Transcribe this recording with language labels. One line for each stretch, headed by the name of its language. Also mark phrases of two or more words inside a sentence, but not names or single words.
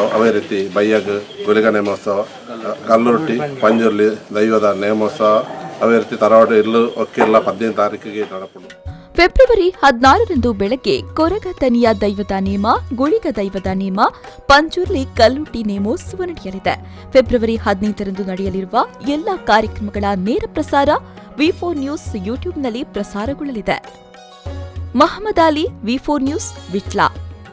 Tulu: ಅವೇ ರೀತಿ ಬೈಯಾಗ ಗುಳಿಗ ನೇಮೋತ್ಸವ, ಕಲ್ಲುರುಟಿ ಪಂಜುರ್ಲಿ ದೈವದ ನೇಮೋತ್ಸವ. ಅವೇ ರೀತಿ ತರವಾಡು ಇಲ್ಲು ಒಕ್ಕೆಲ್ಲ 15 ತಾರೀಕಿಗೆ ನಡಪುಂಡು.
Kannada: ಫೆಬ್ರವರಿ 16ರಂದು ಬೆಳಗ್ಗೆ ಕೊರಗತನಿಯ ದೈವದ ನೇಮ, ಗುಳಿಗ ದೈವದ ನೇಮ, ಪಂಜುರ್ಲಿ ಕಲ್ಲುಟಿ ನೇಮೋತ್ಸವ ನಡೆಯಲಿದೆ. ಫೆಬ್ರವರಿ 15ರಂದು ನಡೆಯಲಿರುವ ಎಲ್ಲಾ ಕಾರ್ಯಕ್ರಮಗಳ ನೇರ ಪ್ರಸಾರ ವಿ4 ನ್ಯೂಸ್ ಯೂಟ್ಯೂಬ್ನಲ್ಲಿ ಪ್ರಸಾರಗೊಳ್ಳಲಿದೆ. ಮಹಮ್ಮದ್ ಅಲಿ, ವಿ4 ನ್ಯೂಸ್, ವಿಟ್ಲ.